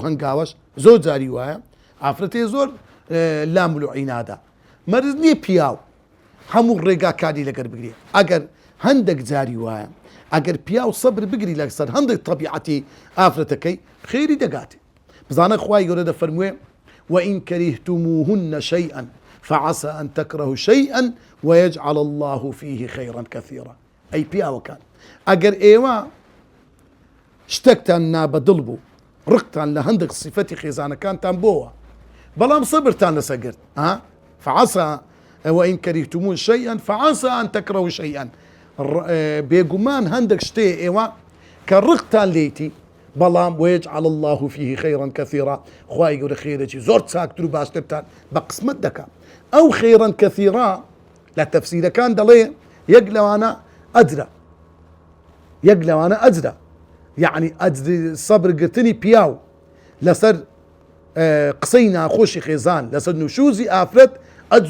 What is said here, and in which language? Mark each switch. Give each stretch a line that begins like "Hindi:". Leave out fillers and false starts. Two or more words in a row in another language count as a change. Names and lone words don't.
Central Kurdish: هەنگاوەش زۆر جاری وایە ئافرەتێ زۆر لامل و عینادا مەرز نییە پیاو هەموو ڕێگا کاری لەگەر بگرێ ئەگەر هەندێک جاری وایە ئەگەر پیاو سەبر بگری لەسەر هەندێک طبیعەتی ئافرەتەکەی خێری دەگاتێ بزانە خوای گەورە دەفەرموێ
Arabic: وإن كرهتموهن شيئا فعسى أن تكرهوا شيئا ويجعل الله فيه خيرا كثيرا
Central Kurdish: أي پیاوەکان ئەگەر ئێوە شتێکتان نابەدڵ بوو ڕقتان لە هەندێک صفەتی خێزانەکانتان بۆوە بەڵام سەبرتان لەسەر گرت
Arabic: فعسى وإن كرهتموه شيئا فعسى أن تكرهوا شيئا
Central Kurdish: بێگومان هەندێک شتێ ئێوە کە ڕقتان لێیتی بەڵام
Arabic: ويجعل الله فيه خيرا كثيرا
Central Kurdish: خوای گەورە خێرێکی زۆر چاکتر و باشترتان بە قسمت دەکات ئەو
Arabic: خێرا كثيرا
Central Kurdish: لە تەفسیرەکان دەڵێ یەک لەوانە ئەجرە یەک لەوانە ئەجرە یعنی ئەجری سەبرگرتنی پیاو لەسەر قسەی ناخۆشی خێزان لەسەر نوشوزی ئافرەت ئەجر